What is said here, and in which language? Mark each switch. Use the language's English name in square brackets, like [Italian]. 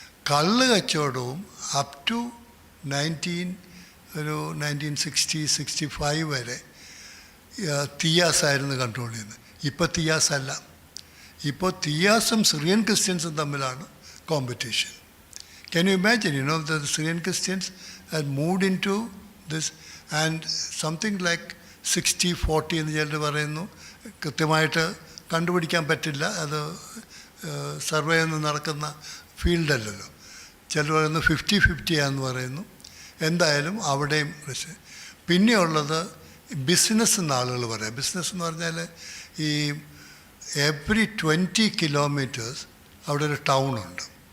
[Malayalam] കള്ള് കച്ചവടവും up to 1960-65 വരെ തിയാസായിരുന്നു കൺട്രോൾ ചെയ്യുന്നത്. ഇപ്പോൾ തിയാസ് അല്ല. ഇപ്പോൾ തിയാസും സിറിയൻ ക്രിസ്ത്യൻസും തമ്മിലാണ് competition. [English] Can you imagine, the Syrian Christians had moved into this, and something like 60-40 [Malayalam] എന്ന് ചിലർ പറയുന്നു. കൃത്യമായിട്ട് കണ്ടുപിടിക്കാൻ പറ്റില്ല, അത് സർവേ ഒന്നും നടക്കുന്ന ഫീൽഡല്ലല്ലോ. ചിലർ പറയുന്നു 50-50 ആണെന്ന് പറയുന്നു. എന്തായാലും അവിടെയും പിന്നെയുള്ളത് ബിസിനസ് എന്ന് ആളുകൾ പറയാം. ബിസിനസ് എന്ന് പറഞ്ഞാൽ ഈ എവറി 20 കിലോമീറ്റേഴ്സ് അവിടെ ഒരു ടൗണുണ്ട്.